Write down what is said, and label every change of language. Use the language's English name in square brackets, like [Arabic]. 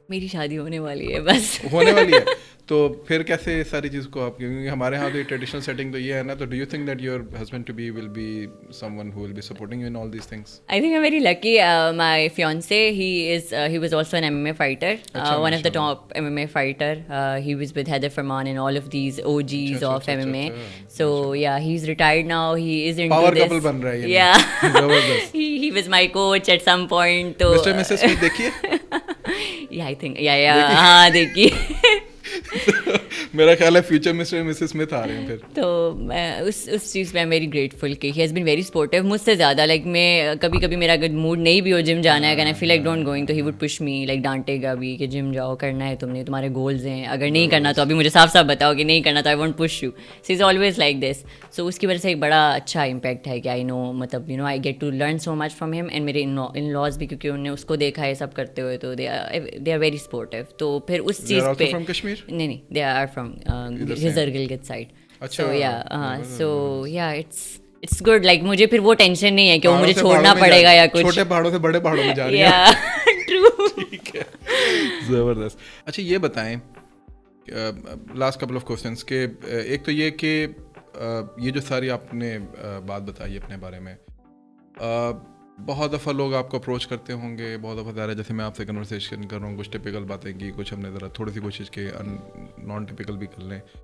[Urdu] میری شادی ہونے والی ہے, بس ہونے والی ہے. تو پھر کیسے ساری چیز کو آپ, کیونکہ ہمارے ہاں تو ٹریڈیشنل سیٹنگ تو یہ ہے نا, تو [English] Do you think that your husband to be will be someone who will be supporting you in all these things? I think I'm very lucky. My fiance, he was also an MMA fighter, one of the top MMA fighter. He was with Heather Farman and all of these OGs of MMA. So yeah, he's retired now. He is into power this. [Urdu] couple ban raha hai. [English] Yeah. He was my coach at some point. [Urdu] تو Mr. Mrs. Smith دیکھیے. [English] Yeah, I think yeah [Urdu] ہاں دیکھیے. میرا خیال ہے future mister Mrs Smith آ رہے ہیں پھر. تو میں اس چیز پہ [English] very grateful کہ he has been very supportive [Urdu] مجھ سے زیادہ. لائک میں کبھی میرا اگر موڈ نہیں بھی ہو جم جانا ہے, کہنا فیل لائک ڈونٹ گوئنگ, تو he would push me, like ڈانٹے گا بھی کہ جم جاؤ, کرنا ہے تم نے, تمہارے گولز ہیں, اگر نہیں کرنا تو ابھی مجھے صاف صاف بتاؤ کہ نہیں کرنا, تو [English] I won't push you. So is always like this. [Urdu] سو اس کی وجہ سے ایک بڑا اچھا امپیکٹ ہے کہ آئی نو, مطلب [English] You know I get to learn so much from ہم. [Urdu] اینڈ میرے ان لاز بھی, کیونکہ انہوں نے اس کو دیکھا ہے سب کرتے ہوئے, تو [English] They are very supportive. [Urdu] تو پھر اس چیز پہ نہیں, they are from ہزر Gilgit side. [English] So yeah, it's good. [Urdu] Like مجھے پھر وہ ٹینشن نہیں ہے کہ وہ مجھے چھوڑنا پڑے گا یا کچھ. چھوٹے پہاڑوں سے بڑے پہاڑوں میں جا رہی ہیں. [English] True. [Urdu] ٹھیک ہے, زبردست. اچھا یہ بتائیں, لاسٹ کپل آف کوسچنس کے, ایک تو یہ کہ یہ جو ساری آپ نے بات بتائی اپنے بارے میں, بہت دفعہ لوگ آپ کو اپروچ کرتے ہوں گے, بہت دفعہ ظاہر ہے جیسے میں آپ سے کنورسیشن کر رہا ہوں, کچھ ٹپیکل باتیں کی, کچھ ہم نے ذرا تھوڑی سی کوشش کی نان ٹپیکل بھی کر لیں.